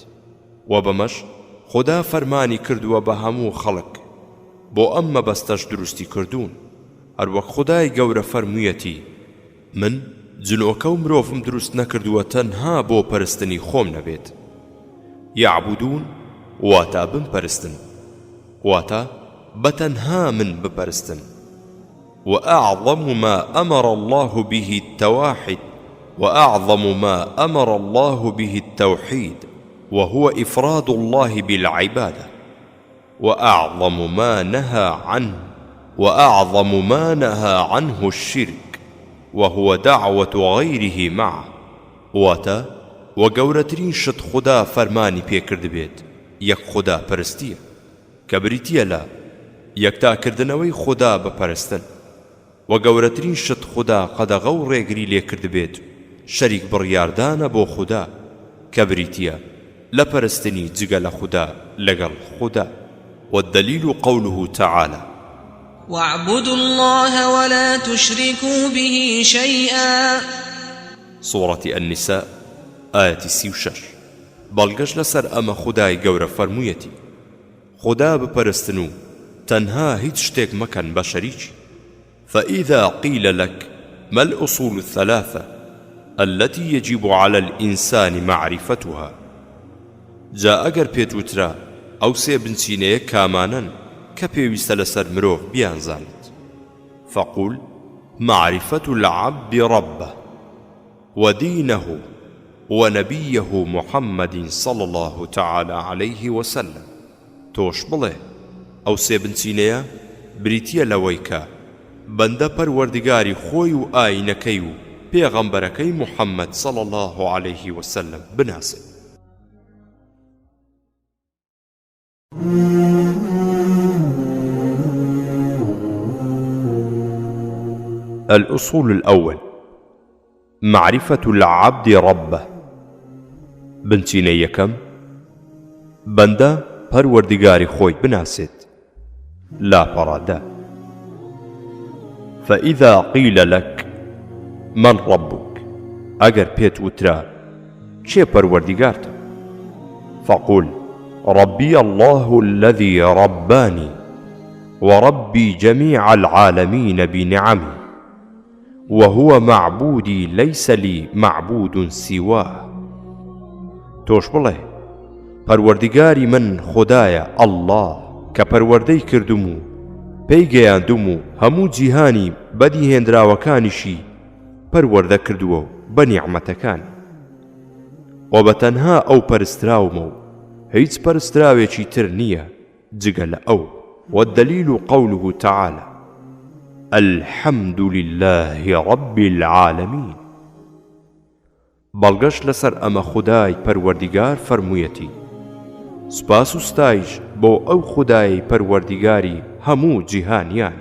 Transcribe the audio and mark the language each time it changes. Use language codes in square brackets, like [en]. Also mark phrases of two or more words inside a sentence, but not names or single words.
[ckb] و بەمەش خوددا فەرمانی کردووە بە هەموو خەڵک بۆ ئەم مەبەستەش دروستی کردوون، هەروەک خودای گەورە فەرموویەتی: من جنۆکە و مرۆڤم دروست نەکردووە تەنها بۆ پەرستنی خۆم نەبێت. یعبودون واتا بمپەرستن، واتا بەتەنها من بپەرستن. [ar] وأعظم ما أمر الله به التواحد، وأعظم ما أمر الله به التوحيد، وهو إفراد الله بالعبادة، وأعظم ما نهى عنه الشرك، وهو دعوة غيره معه. [ckb] واتا وگەورەترین شت خوددا فەرمانی پێکرد بێت یەک خوددا پەرستیە، کە بریتیە لە یەکتاکردنەوەی خوددا بپەرستن. و گەورەترین شت خوددا قەدەغە و ڕێگری لێکرد بێت شەریک بڕیاردانە بۆ خوددا، کە بریتیە لە پەرستنی جگە لە خوددا لەگەڵ خوددا. [ar] والدليل قوله تعالى: واعبدوا الله ولا تشركوا به شيئا. سورة النساء آية 36. [ckb] بەڵگەش لەسەر ئەمە خودای گەورە فەرموویەتی: خوددا بپەرستن و تەنها هیچ شتێک مەکەن بە شەریکی. [ar] فإذا قيل لك ما الأصول الثلاثة التي يجب على الإنسان معرفتها، [ckb] جا ئەگەر پێت وترا ئەو سێ بنچینەیە کامانن کە پێویستە لەسەر مرۆڤ بیانزانێت، [ar] فقل: معرفة العبد ربه ودينه ونبيه محمد صلى الله تعالى عليه وسلم. [ckb] تۆش بڵێ ئەو سێ بنچینەیە بریتیە لەوەی کە بەندە پەروەردگاری خۆی و ئاینەکەی و پێغەمبەرەکەی محەممەد [ar] صلى الله عليه وسلم [ckb] بناسێت. [ar] الأصول الأول: معرفة العبد ربه. [ckb] بنچینە یەکەم، بەندە پەروەردگاری خۆی بناسێت لا پەڕادە. [ar] فإذا قيل لك من ربك، [ckb] ئەگەر پێت وترا چێ پەروەردگارتە، [ar] فقل: ربي الله الذي رباني وربي جميع العالمين بنعمه، وهو معبودي ليس لي معبود سواه. [ckb] تۆش بڵێ پەروەردگاری من خودایە ئەڵڵاه کە پەروەردەی کردم و پێی گەیاندم و هەموو جیهانی بەدیهێنراوەکانیشی پەروەردە کردووە بە نیعمەتەکانی، و بەتەنها ئەو پەرستراومە و هیچ پەرستراوێکی تر نییە جگە لە ئەو. [ar] والدليل قوله تعالى: الحمد لله رب العالمين. [ckb] بەڵگەش لەسەر ئەمە خودای پەروەردگار فەرموویەتی: سوپاس و ستایش بۆ ئەو خودای پەروەردگاری هەموو جیهانیانە.